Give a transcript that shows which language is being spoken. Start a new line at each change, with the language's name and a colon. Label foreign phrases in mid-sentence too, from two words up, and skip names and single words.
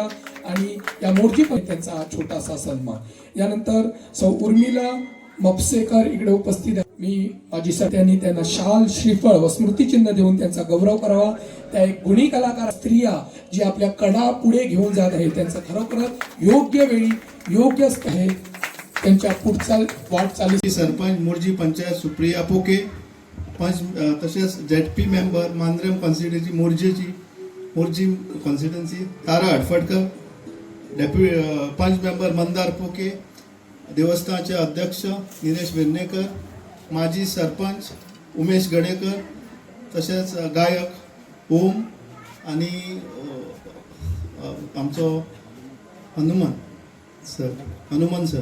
Marathi: आणि या मोर्जी पण त्यांचा छोटासा सन्मान. यानंतर सौ उर्मिला मपसेकर इकडे उपस्थित आहे. मी माझी सत्यांनी त्यांना शाल, श्रीफळ व स्मृतिचिन्ह देऊन त्यांचा गौरव करावा. त्या एक गुणी कलाकार स्त्रिया जी आपल्या कला पुढे घेऊन जात आहेत त्यांचं खरोखरच योग्य वेळी योग्य आहे त्यांच्या पुढचा वाटचाली. सरपंच मोर्जी पंचायत सुप्रिया पोके, पंच तसेच ZP मेंबर मांद्रेम कॉन्स्टिट्युन्सी मोर्जी कॉन्स्टिट्युन्सी तारा हटफटकर, डेप्युटी पंच मेंबर मंदार पोके, देवस्थानचे अध्यक्ष निलेश वेर्णेकर, माजी सरपंच उमेश गडेकर, तसेच गायक ओम आणि आमचो हनुमान सर.